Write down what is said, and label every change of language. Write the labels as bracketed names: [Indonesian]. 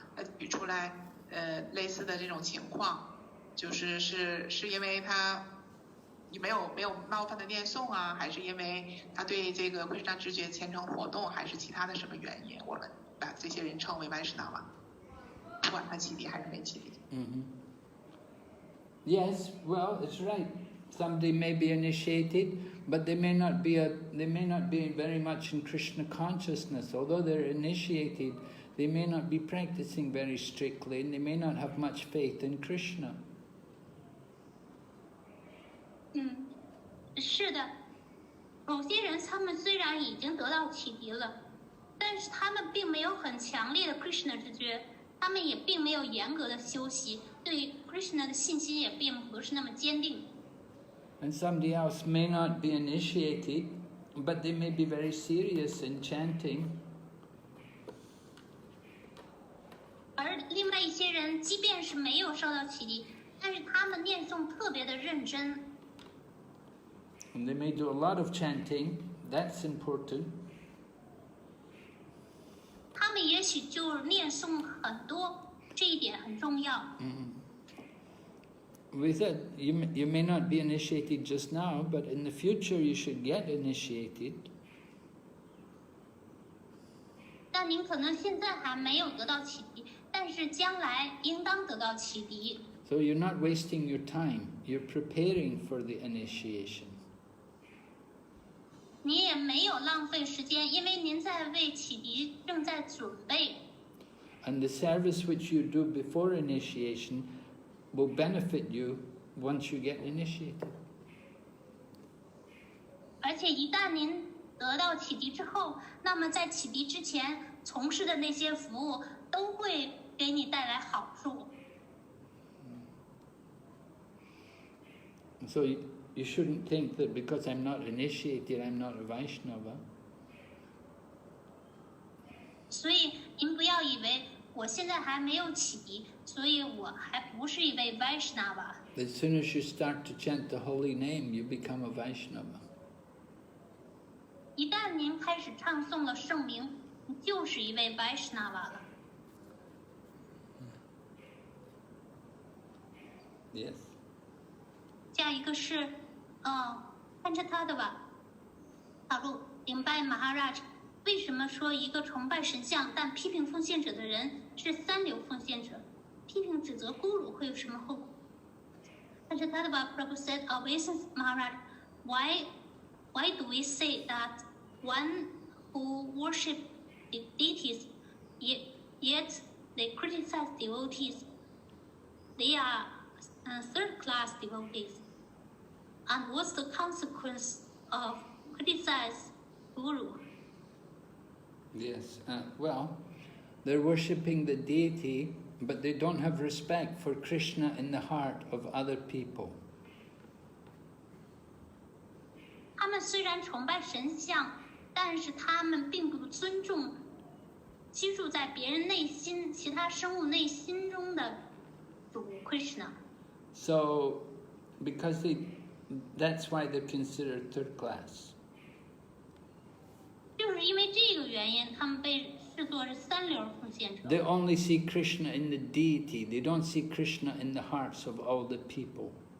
[Chinese] 他举出来，类似的这种情况，是因为他没有冒犯的念诵啊，还是因为他对这个Krishna知觉虔诚活动，还是其他的什么原因？我们把这些人称为Vaishnava，不管他启迪还是没启迪。 [English] Yes, well, it's right. Somebody may be initiated, but they may not be very much in Krishna consciousness. Although they're initiated, they may not be practicing very strictly, and they may not have much faith in Krishna. [Chinese] 是的，某些人他们虽然已经得到启迪了，但是他们并没有很强烈的 Krishna 知觉，他们也并没有严格的修习，对 Krishna 的信心也并不是那么坚定。 [English] And somebody else may not be initiated, but they may be very serious in chanting. [Chinese] 而另外一些人，即便是没有受到启迪，但是他们念诵特别的认真。 [English] And they may do a lot of chanting, that's important. [Chinese] 他们也许就念诵很多，这一点很重要。 [English] We said you may not be initiated just now, but in the future you should get initiated. [Chinese] 但您可能现在还没有得到启迪，但是将来应当得到启迪。 [English] So you're not wasting your time, you're preparing for the initiation. [Chinese] 你也没有浪费时间，因为您在为启迪正在准备。 [English] And the service which you do before initiation will benefit you once you get initiated. [Chinese] 而且一旦您得到启迪之后，那么在启迪之前从事的那些服务都会给你带来好处。 [English] So you shouldn't think that because I'm not initiated, I'm not a Vaishnava. [Chinese] 所以您不要以为我现在还没有启迪，所以我还不是一位 Vaishnava。 [English] As soon as you start to chant the holy name, you become a Vaishnava. [Chinese] 一旦您开始唱诵了圣名，你就是一位 Vaishnava 了。 [English] Yes. [Chinese] 下一个是，看着他的吧。好路明白 Maharaj 为什么说一个崇拜神像但批评奉献者的人是三流奉献者？批评指责咕噜会有什么后果？ [English] 看着他的吧 Prabhu said, obeisance Maharaj, why do we say that one who worship deities yet they criticize devotees? They are third-class devotees. And what's the consequence of criticize Guru? Yes. Well, they're worshipping the deity, but they don't have respect for Krishna in the heart of other people. [Chinese] 他们虽然崇拜神像，但是他们并不尊重居住在别人内心、其他生物内心中的主 Krishna。 [English] So, because that's why they're considered third class. [Chinese] 就是因为这个原因，他们被视作是三流奉献者。 [English] They only see Krishna in the deity. They don't see Krishna in the hearts of all the people.